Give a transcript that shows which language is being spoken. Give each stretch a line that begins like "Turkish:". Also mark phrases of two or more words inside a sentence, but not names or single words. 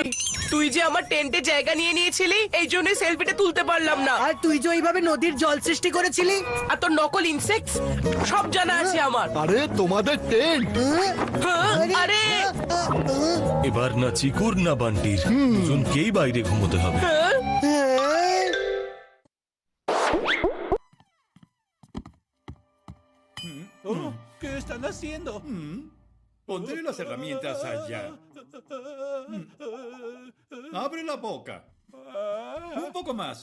Bangla: তুই যে আমার টেন্টে জায়গা নিয়ে নিয়েছিলি, এই জন্যই সেলফিটা তুলতে পারলাম না। আর তুই যে ওইভাবে নদীর জল সৃষ্টি করেছিলি। আর তোর নকল ইনসেক্টস সব জানা আছে আমার। আরে তোমাদের টেন্ট। আরে এবার না চিকুর না বান্টির দুজনকেই বাইরে ঘুমোতে হবে।
Spanish: Oh, ¿qué están haciendo? Pondré las herramientas allá. Abre la boca. Un poco más.